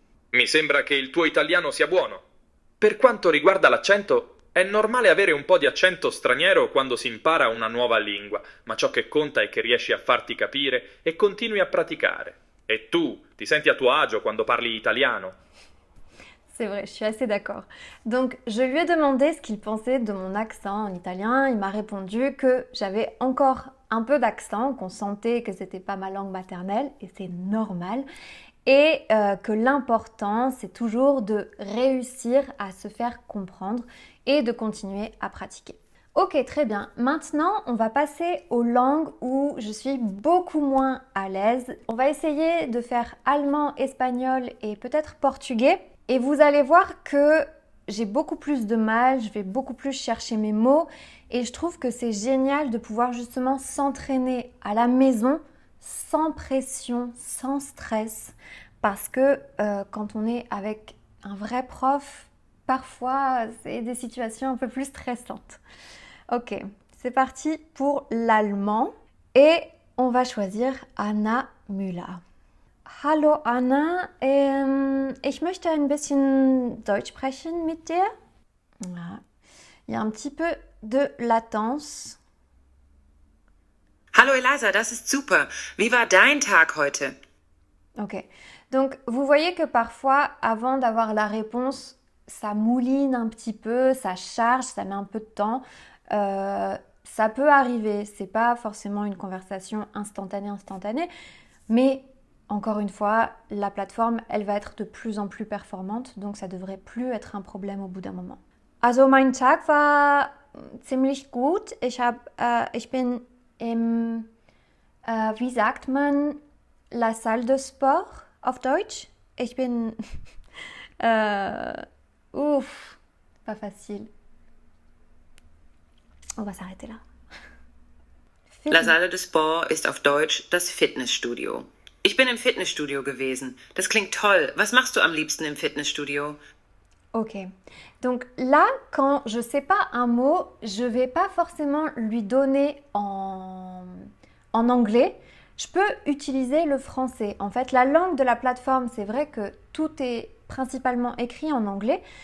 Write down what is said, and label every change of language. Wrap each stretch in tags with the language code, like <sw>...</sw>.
<it>Mi sembra che il tuo italiano sia buono. Per quanto riguarda l'accento, è normale avere un po' di accento straniero quando si impara una nuova lingua, ma ciò che conta è che riesci a farti capire e continui a praticare. E tu, ti senti a tuo agio quando parli italiano?</it> <fr>C'est vrai, je suis assez d'accord. Donc, je lui ai demandé ce qu'il pensait de mon accent en italien. Il m'a répondu que j'avais encore un peu d'accent, qu'on sentait que c'était pas ma langue maternelle, et c'est normal. Et que l'important, c'est toujours de réussir à se faire comprendre et de continuer à pratiquer. Ok, très bien. Maintenant, on va passer aux langues où je suis beaucoup moins à l'aise. On va essayer de faire allemand, espagnol et peut-être portugais. Et vous allez voir que j'ai beaucoup plus de mal, je vais beaucoup plus chercher mes mots. Et je trouve que c'est génial de pouvoir justement s'entraîner à la maison sans pression, sans stress. Parce que quand on est avec un vrai prof, parfois c'est des situations un peu plus stressantes. Ok, c'est parti pour l'allemand. Et on va choisir Anna Müller.</fr> <de>Hallo Anna, ich möchte ein bisschen Deutsch sprechen mit dir.</de> <fr>Voilà. Il y a un petit peu de latence.</fr> <de>Hallo Eliza, das ist super. Wie war dein Tag heute?</de> <fr>Ok, donc vous voyez que parfois, avant d'avoir la réponse, ça mouline un petit peu, ça charge, ça met un peu de temps. Ça peut arriver, c'est pas forcément une conversation instantanée, mais encore une fois, la plateforme, elle va être de plus en plus performante, donc ça devrait plus être un problème au bout d'un moment.</fr> <de>Also mein Tag war ziemlich gut. Ich bin im, wie sagt man,</de> <fr>la salle de sport</fr> <de>auf Deutsch. Ich bin,</de> <fr>pas facile. On va s'arrêter là. La salle de sport</fr> <de>ist auf Deutsch das Fitnessstudio. Ich bin im Fitnessstudio gewesen. Das klingt toll. Was machst du am liebsten im Fitnessstudio?</de> <fr>Ok. Donc là, quand je sais pas un mot, je vais pas forcément lui donner en anglais. Je peux utiliser le français. En fait, la langue de la plateforme, c'est vrai que tout est principalement écrit en anglais.</fr>